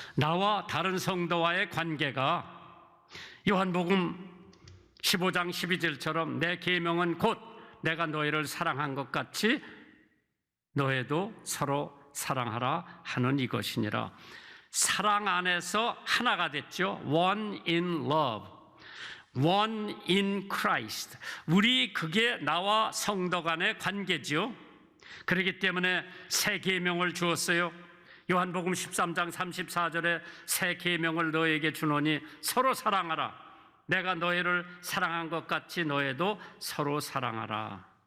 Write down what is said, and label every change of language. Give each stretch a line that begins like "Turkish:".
Korean: 나와 다른 성도와의 관계가 요한복음 15장 12절처럼 내 계명은 곧 내가 너희를 사랑한 것 같이 너희도 서로 사랑하라 하는 이것이니라. 사랑 안에서 하나가 됐죠.
English: One in love, one in Christ.
Korean: 우리 그게 나와 성도 간의 관계지요. 그렇기 때문에 새 계명을 주었어요. 요한복음 13장 34절에 새 계명을 너에게 주노니 서로 사랑하라. 내가 너희를 사랑한 것 같이 너희도 서로 사랑하라.